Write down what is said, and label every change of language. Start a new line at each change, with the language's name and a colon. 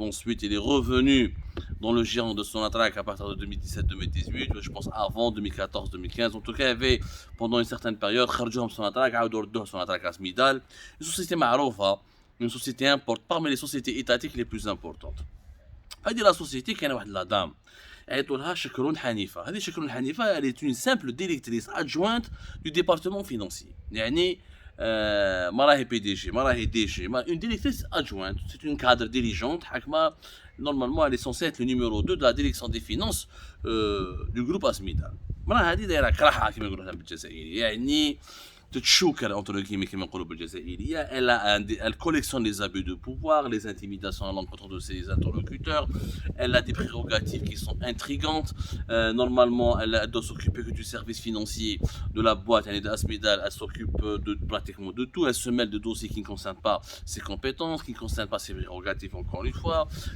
French: Ensuite, il est revenu dans le giron de Sonatrach à partir de 2017-2018, je pense avant 2014-2015. En tout cas, il y avait pendant une certaine période, Sonatrach Asmidal, une société معروفة, une société importante, parmi les sociétés étatiques les plus importantes.
Arabic: هذه la société كان واحد لا دام عيطوا لها شكرون حنيفه.
French: هذه شكرون حنيفه elle est une simple directrice adjointe du département financier.
Arabic: يعني ما راهي بي دي جي
French: ما راهي دي جي une directrice adjointe, c'est une cadre dirigeante حاكمه. Normalement elle est censée être le numéro 2 de la direction des finances du groupe Asmida.
Arabic: المراه هذه دايره كراحه كما يقولوا بالجزائري يعني تتشوكر
French: entre guillemets
Arabic: كما نقولوا بالجزائريه.
French: Elle collectionne les abus de pouvoir, les intimidations à l'encontre de ses interlocuteurs. Elle a des prérogatives qui sont intrigantes. Normalement, elle doit s'occuper que du service financier de la boîte. Elle est d'Asmidal, elle s'occupe de pratiquement de tout. Elle se mêle de dossiers qui ne concernent pas ses compétences, qui ne concernent pas ses prérogatives encore une fois.